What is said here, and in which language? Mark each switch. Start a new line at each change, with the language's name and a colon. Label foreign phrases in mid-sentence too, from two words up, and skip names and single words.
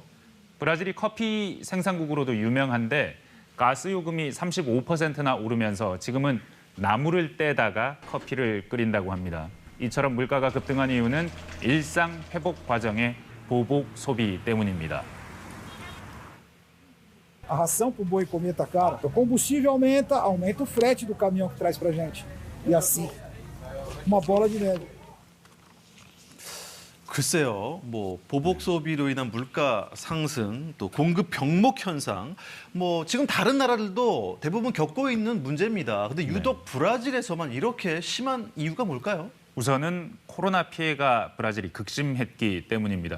Korean: 브라질이 커피 생산국으로도 유명한데 가스 요금이 35%나 오르면서 지금은 나무를 떼다가 커피를 끓인다고 합니다. 이처럼 물가가 급등한 이유는 일상 회복 과정의 보복 소비 때문입니다.
Portuguese: A ração para o boi comer está cara. O combustível aumenta, aumenta o frete do caminhão que traz para a gente. E assim, uma bola de neve.
Korean: 글쎄요, 보복 소비로 인한 물가 상승, 또 공급 병목 현상, 지금 다른 나라들도 대부분 겪고 있는 문제입니다. 근데 유독 브라질에서만 이렇게 심한 이유가 뭘까요? 우선은 코로나 피해가 브라질이 극심했기 때문입니다.